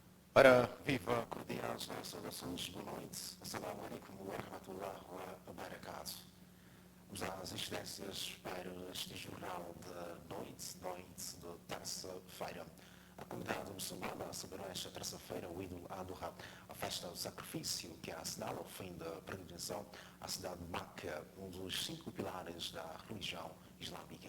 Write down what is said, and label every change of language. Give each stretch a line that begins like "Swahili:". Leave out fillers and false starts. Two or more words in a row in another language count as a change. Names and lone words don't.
Portuguese: Ora, viva cordiais saudações, boa noite.
Arabic: السلام عليكم ورحمة الله وبركاته.
Portuguese: Vamos às incidências para este jornal de noite de terça-feira. A comunidade muçulmana celebrou esta terça-feira o Eid al-Adha, a festa do sacrifício que assinala o fim da peregrinação à cidade de Meca, um dos 5 pilares da religião islâmica.